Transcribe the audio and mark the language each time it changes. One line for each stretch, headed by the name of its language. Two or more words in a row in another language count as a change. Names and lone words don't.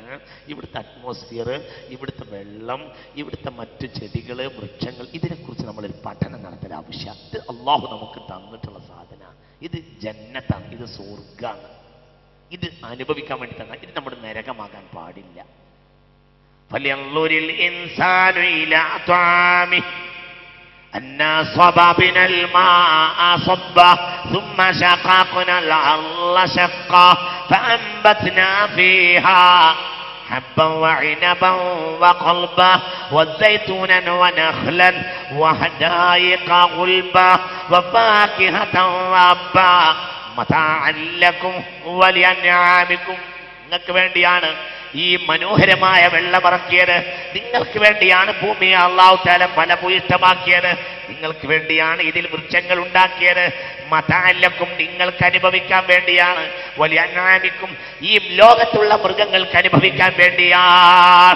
Malayalam: ഇവിടുത്തെ അറ്റ്മോസ്ഫിയർ, ഇവിടുത്തെ വെള്ളം, ഇവിടുത്തെ മറ്റു ചെടികൾ, വൃക്ഷങ്ങൾ, ഇതിനെക്കുറിച്ച് നമ്മളൊരു പഠനം നടത്തൽ ആവശ്യം. ഇത് അള്ളാഹു നമുക്ക് തന്നിട്ടുള്ള സാധന. ഇത് ജന്നത്താണ്, ഇത് സ്വർഗ്ഗാണ്. ഇത് അനുഭവിക്കാൻ വേണ്ടി തന്നെ. ഇത് നമ്മുടെ നരകമാകാൻ പാടില്ല.
Arabic: فلينظر الإنسان إلى طعامه أنا صببنا الماء صبا ثم شققنا الأرض شقا فأنبتنا فيها حبا وعنبا وقلبا وزيتونا ونخلا وحدائق غلبا وفاكهة وأبا متاعا لكم ولأنعامكم.
Malayalam: നിങ്ങൾക്ക് വേണ്ടിയാണ് ഈ മനോഹരമായ വെള്ളമിറക്കിയത്. നിങ്ങൾക്ക് വേണ്ടിയാണ് ഭൂമിയെ അല്ലാഹു തആല ഫലഭൂയിഷ്ഠമാക്കിയത്. നിങ്ങൾക്ക് വേണ്ടിയാണ് ഇതിൽ വൃക്ഷങ്ങൾ ഉണ്ടാക്കിയത്. മതഅല്ലക്കും, നിങ്ങൾക്ക് അനുഭവിക്കാൻ വേണ്ടിയാണ്. വലിയഅൻആമിക്കും, ഈ ലോകത്തുള്ള മൃഗങ്ങൾക്ക് അനുഭവിക്കാൻ വേണ്ടിയാണ്.